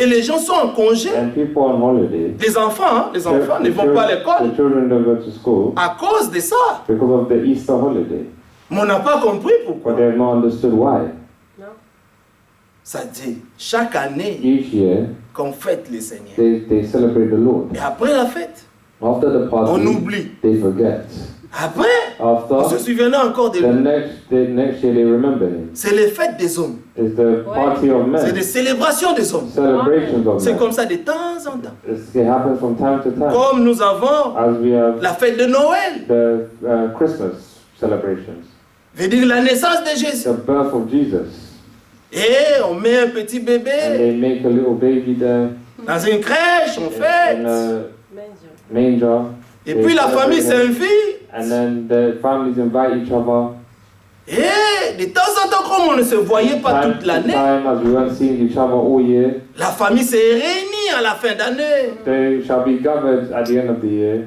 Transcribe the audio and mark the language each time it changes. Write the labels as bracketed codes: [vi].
[fr] Et les gens sont en congé. [en] And people on holiday, [fr] Les enfants ne vont pas à l'école [en] the children don't go to school [fr] à cause de ça. [en] because of the Easter holiday. [fr] Mais on n'a pas compris pourquoi. [en] But they have not understood why. [fr] Ça dit, chaque année [en] Each year, [fr] qu'on fête le Seigneur. [en] they celebrate the Lord. [fr] Et après la fête, [en] After the [fr] on [en] party, [fr] oublie. [en] they forget. [fr] Après, on se [en] After, [fr] souviendra encore de [en] the [fr] lui. [en] next year they remember him. [fr] C'est les fêtes des hommes. [en] It's the party of [fr] C'est [en] men, [fr] des célébrations des hommes. [en] celebrations of [fr] C'est [en] men. [fr] comme ça de temps en temps. [en] It happens from time to time. [fr] Comme nous avons [en] As we have [fr] la fête de Noël, [en] the Christmas celebrations, [fr] veut dire la naissance de Jésus. [en] the birth of Jesus, [fr] Et on met un petit [en] and [fr] bébé [en] they make a little baby there [fr] dans une crèche, on [en] in [fr] fête. [en] a manger. [fr] Et puis la famille s'invite. [en] And then the families invite each other. [fr] Et de temps en temps, comme on ne se voyait pas [en] Time [fr] toute [en] to [fr] l'année, [en] time, as we weren't seeing each other all year, [fr] la famille s'est réunie à la fin d'année [en] they shall be gathered at the end of the year